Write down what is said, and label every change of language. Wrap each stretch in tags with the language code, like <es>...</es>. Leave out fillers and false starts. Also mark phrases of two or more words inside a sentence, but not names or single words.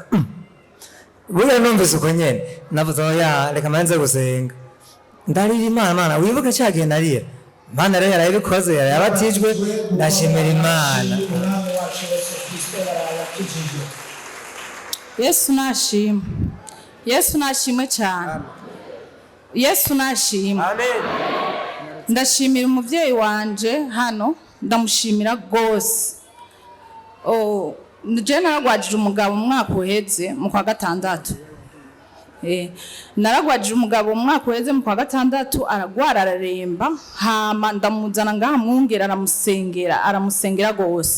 <rn>Burya numvise uko nyene navuze oya reka manze gusenga, ndarira Imana wibuke cyagiye narira Imana rero yarabikoze, yarabatijwe, ndashimira Imana. Yesu nashimwe, Yesu nashimwe cyane, Yesu nashimwe. Amen. Ndashimira umuvyeyi wanje hano, ndamushimira gose. Je naragwajije umugabo mu mwaka uheze mu kwa gatandatu. Naragwajije umugabo mu mwaka uheze mu kwa gatandatu, aragwara araremba, hama ndamuzana ngaha mwungera aramusengera gose.</rn>